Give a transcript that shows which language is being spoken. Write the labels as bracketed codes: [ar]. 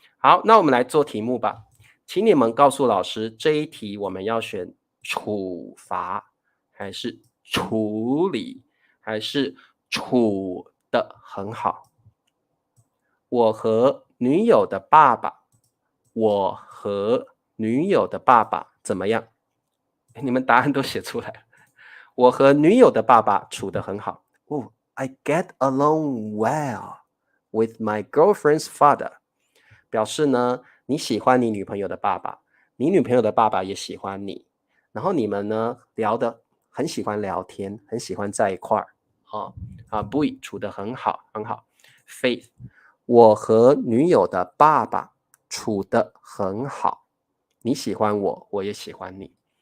[zh] 好，那我们来做题目吧，请你们告诉老师这一题我们要选处罚还是处理还是处得很好。我和女友的爸爸，我和女友的爸爸怎么样？你们答案都写出来了。我和女友的爸爸处得很好。 [en] I get along well with my girlfriend's father。 [zh] 表示呢，你喜欢你女朋友的爸爸，你女朋友的爸爸也喜欢你，然后你们呢聊得很喜欢聊天，很喜欢在一块儿。 Boy 处得很好，很好。Faith，我和女友的爸爸处得很好，你喜欢我，我也喜欢你。